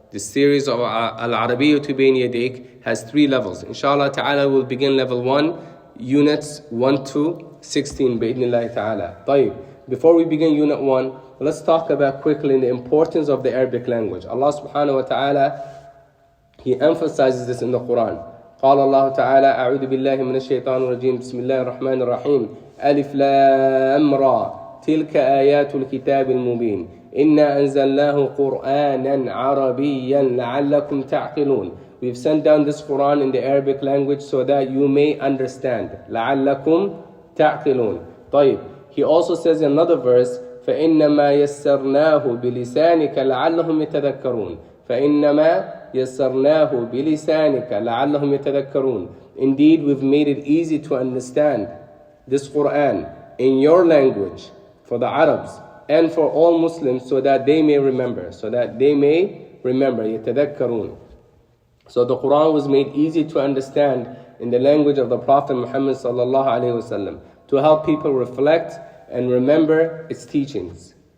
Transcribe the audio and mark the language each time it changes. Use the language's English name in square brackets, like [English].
[English] This series of Al-Arabiyyatu Bayna Yadayk has 3 levels. Inshallah ta'ala, we'll begin level 1, units 1 to 16, bi'idhnillahi ta'ala. [Arabic] طيب, [English] before we begin unit 1, let's talk about quickly the importance of the Arabic language. Allah subhanahu wa ta'ala, He emphasizes this in the Quran. [Arabic] قال الله تعالى أعوذ بالله من الشيطان الرجيم بسم الله الرحمن الرحيم ألف لام را تلك آيات الكتاب المبين إنا أنزلناه قرآنا عربيا لعلكم تعقلون. [English] We've sent down this Quran in the Arabic language so that you may understand. [Arabic] لعلكم تعقلون. طيب, [English] he also says in another verse [Arabic] فإنما يسرناه بلسانك لعلهم يتذكرون. فإنما يسرناه بلسانك لعلهم يتذكرون. [English] Indeed, we've made it easy to understand this Quran in your language for the Arabs and for all Muslims so that they may remember. [Arabic] يتذكرون. [English] So the Quran was made easy to understand in the language of the Prophet Muhammad sallallahu alaihi wasallam to help people reflect and remember its teachings.